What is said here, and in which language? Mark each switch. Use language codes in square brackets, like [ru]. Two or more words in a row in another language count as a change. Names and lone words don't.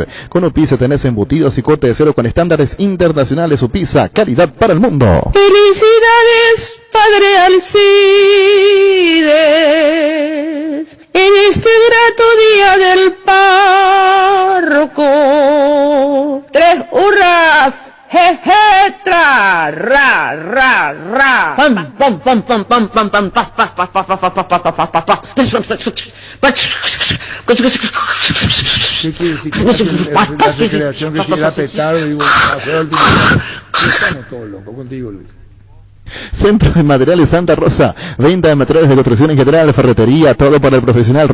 [es] Con UPISA tenés embutidos y corte de cero con estándares internacionales. UPISA, calidad para el mundo. Felicidades, Padre Alcides, en este grato día del párroco. 3 hurras. Je, tra, ra, ra, ra. Pam, pam, pam, pam, pam, pam, pam, pas, pas, pas, pas, pas, pas, pas, pas, pas, pas, pas. ¿Qué quiere decir? La recreación que quiera petardo y estamos todos locos contigo, Luis. Centro de Materiales Santa Rosa, venta de materiales de construcción en general, ferretería, todo para el profesional.